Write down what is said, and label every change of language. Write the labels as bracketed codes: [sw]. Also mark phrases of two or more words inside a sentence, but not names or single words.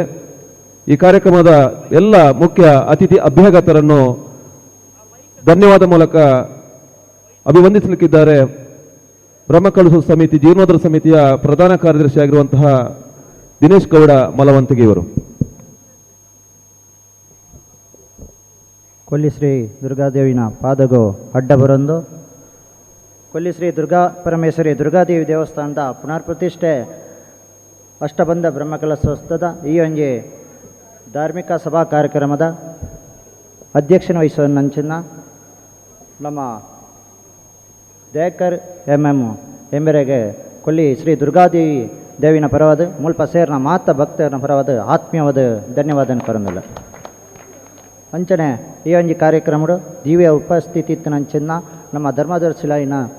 [kn] ಈ ಕಾರ್ಯಕ್ರಮದ ಎಲ್ಲ ಮುಖ್ಯ ಅತಿಥಿ ಅಭ್ಯಾಗತರನ್ನು ಧನ್ಯವಾದ ಮೂಲಕ ಅಭಿವಂದಿಸಲಿಕ್ಕಿದ್ದಾರೆ. ಬ್ರಹ್ಮಕಲಶ ಸಮಿತಿ ಜೀರ್ಣೋದ್ಧಾರ ಸಮಿತಿಯ ಪ್ರಧಾನ ಕಾರ್ಯದರ್ಶಿಯಾಗಿರುವಂತಹ ದಿನೇಶ್ ಗೌಡ ಮಲವಂತಿಗೆ ಇವರು. [tcy] ಕೊಲ್ಲಿ ಶ್ರೀ ದುರ್ಗಾದೇವಿನ ಪಾದಗೋ ಅಡ್ಡ ಬರೊಂದು ಕೊಲ್ಲಿ ಶ್ರೀ ದುರ್ಗಾ ಪರಮೇಶ್ವರಿ ದುರ್ಗಾದೇವಿ ದೇವಸ್ಥಾನದ ಪುನರ್ ಪ್ರತಿಷ್ಠೆ ಅಷ್ಟಬಂಧ ಬ್ರಹ್ಮಕಲಶೋತ್ಸವದ ಈ ಒಂಜಿ ಧಾರ್ಮಿಕ ಸಭಾ ಕಾರ್ಯಕ್ರಮದ ಅಧ್ಯಕ್ಷನ ವಹಿಸುವನ್ನಂಚಿನ ನಮ್ಮ ದಯಾಕರ್ MM ಎಂಬೆರೆಗೆ ಕೊಲ್ಲಿ ಶ್ರೀ ದುರ್ಗಾದೇವಿ ದೇವಿನ ಪರವಾದ ಮುಲ್ಪ ಸೇರ್ನ ಮಾತ ಭಕ್ತರನ ಪರವಾದ ಆತ್ಮೀಯವಾದ ಧನ್ಯವಾದ ಕೊರಂದಿಲ್ಲ ಅಂಚನೆ ಈ ಒಂಜಿ ಕಾರ್ಯಕ್ರಮಡು ದಿವ್ಯ ಉಪಸ್ಥಿತಿ ಇತ್ತಿನಂಚಿನ ನಮ್ಮ ಧರ್ಮದರ್ಶಿಲಾಯಿನ